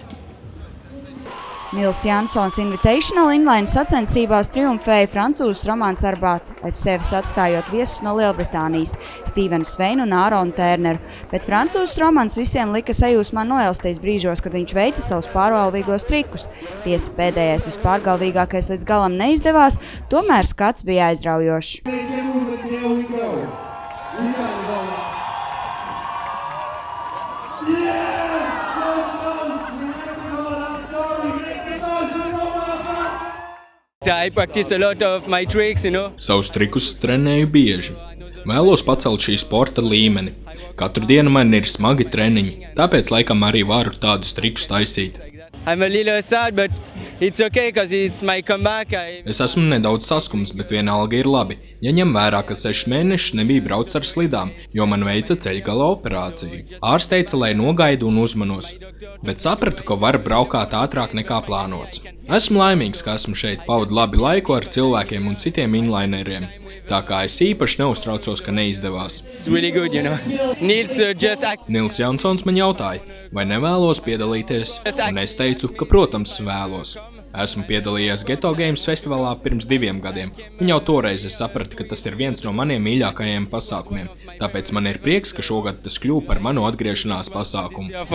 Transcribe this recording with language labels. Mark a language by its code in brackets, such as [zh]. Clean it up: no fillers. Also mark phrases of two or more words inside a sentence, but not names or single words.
[lv] Nils Jansons Invitational inline sacensībās triumfēja francūzs Romans Arbāt, aiz sevis atstājot viesus no Lielbritānijas, Stevenu Sveinu un Āronu Tērneru. Bet francūzs Romans visiem lika sajūsmā noelsties brīžos, kad viņš veica savus pārgalvīgos trikus. Tiesa pēdējais vispārgalvīgākais līdz galam neizdevās, tomēr skats bija aizraujošs. [en] I practice a lot of my tricks, [lv] Savus trikus trenēju bieži. Vēlos pacelt šī sporta līmeni. Katru dienu man ir smagi treniņi, tāpēc laikam arī varu tādus trikus taisīt. [en] I'm a little sad, but it's okay, because it's my comeback. [lv] Es esmu nedaudz saskums, bet vienalga ir labi. Ja ņem vērā, ka 6 mēnešus nebija brauc ar slidām, jo man veica ceļgala operāciju. Ārsts teica, lai nogaidu un uzmanos, bet sapratu, ka var braukāt ātrāk nekā plānots. Esmu laimīgs, ka esmu šeit, pavadu labi laiku ar cilvēkiem un citiem inlineriem, tā kā es īpaši neuztraucos, ka neizdevās. [en] Really good, [lv] Nils Jansons man jautāja, vai nevēlos piedalīties, un es teicu, ka, protams, vēlos. Esmu piedalījies Ghetto Games festivālā pirms 2 gadiem, un jau toreiz es sapratu, ka tas ir viens no maniem mīļākajiem pasākumiem. Tāpēc man ir prieks, ka šogad tas kļuva par manu atgriešanās pasākumu.